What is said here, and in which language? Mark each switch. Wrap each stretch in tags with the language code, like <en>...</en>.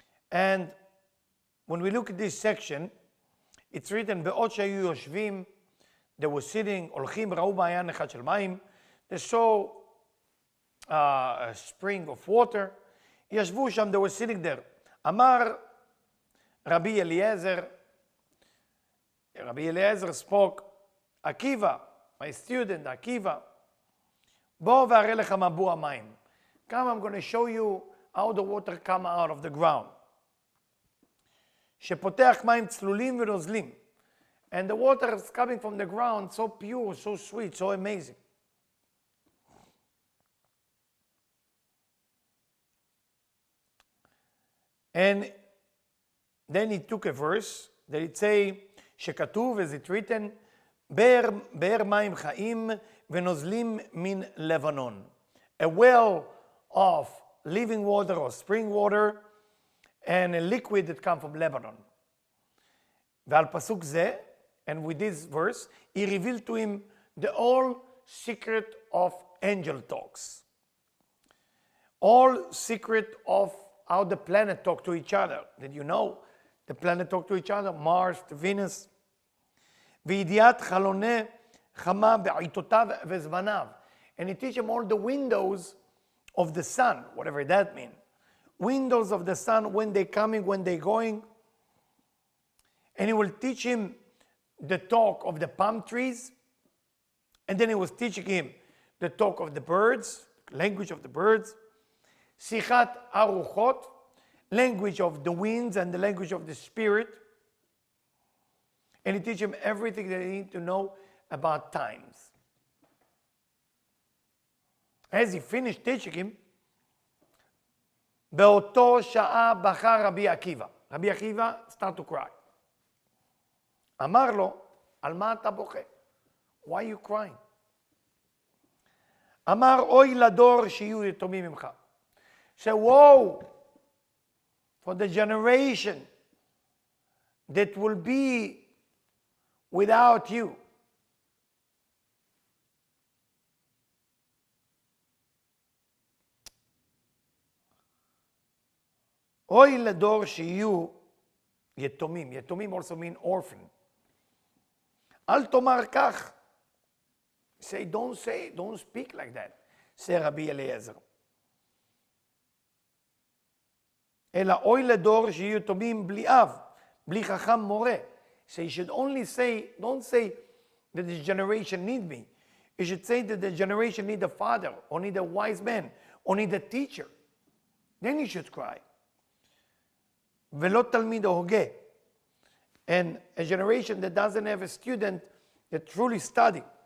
<en>And when we look at this section, it's written,</en> <he>בעוד שהיו יושבים,</he> <en>they were sitting,</en> <he>הולכים, ראו מעיין אחד של מים,</he> <en>they saw a spring of water,</en> <he>ישבו שם,</he> <en>they were sitting there.</en> <he>אמר רבי אליעזר,</he> <en>Rabbi Eliezer spoke, Akiva, my student, Akiva,</en> <he>בוא והראה לך מבוע המים.</he> <en>Come, I'm going to show you how the water come out of the ground.</en> <he>שפותח מים צלולים ונוזלים.</he> <en>And the water is coming from the ground, so pure, so sweet, so amazing. And then he took a verse that it say,</en> <he>שכתוב,</he> <en>as it written,</en> <he>באר מים חיים ונוזלים מן לבנון.</he> <en>A well of living water or spring water and a liquid that come from Lebanon.</en> <he>ועל פסוק זה,</he> <en>and with this verse, he revealed to him the whole secret of angel talks. All secret of how the planet talk to each other. Did you know? The planet talk to each other, Mars, Venus.</en> <he>וידיעת חלוני חמה בעיתותיו וזמניו.</he> <en>And he teach him all the windows of the sun, whatever that means. Windows of the sun, when they're coming, when they're going. And he will teach him the talk of the palm trees. And then he was teaching him the talk of the birds, language of the birds.</en> <he>שיחת הרוחות,</he> <en>language of the winds and the language of the spirit. And he teach him everything that they need to know about times. As he finished teaching him,</en> <he>באותו שעה בכה רבי עקיבא.</he> <en>רבי עקיבא start to cry.</en> <he>אמר לו, על מה אתה בוכה?</he> <en>Why are you crying?</en> <he>אמר, אוי לדור שיהיו יתומים ממך.</he> <en>Say, woe for the generation that will be without you.</en> <he>אוי לדור שיהיו יתומים. יתומים</he> <en>also mean orphan.</en> <he>אל תאמר כך.</he> <en>Don't speak like that. say רבי אליעזר.</en> <he>אלא אוי לדור שיהיו יתומים בלי אב, בלי חכם מורה.</he> <en>So you should only say, don't say that this generation need me. You should say that the generation need a father, or need a wise man, or need a teacher. Then you should cry.</en> <he>ולא תלמיד הוגה.</he> <en>And a generation that doesn't have a student that truly study.</en>